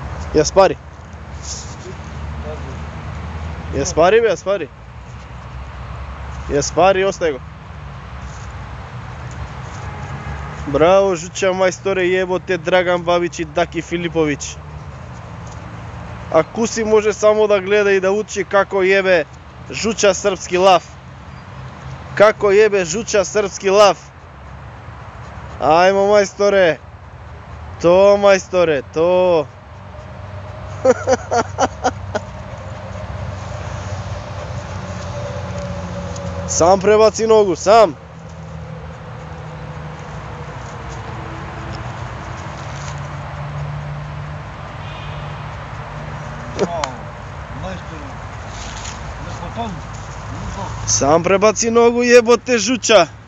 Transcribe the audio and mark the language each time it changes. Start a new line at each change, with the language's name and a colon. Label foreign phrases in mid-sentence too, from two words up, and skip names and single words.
Macedonian: Я спари. Я спари, бе, я спари. Я спари, остай го. Браво, жуча мајсторе, јеботе Драган Бабич и Даки Филиповиќ. А Куси може само да гледа и да учи како јебе жуча српски лав. Како јебе жуча српски лав. Ајмо мајсторе. То мајсторе, то. Сам пребаци ногу, сам. Сам пребаци ногу, јеботе жуча.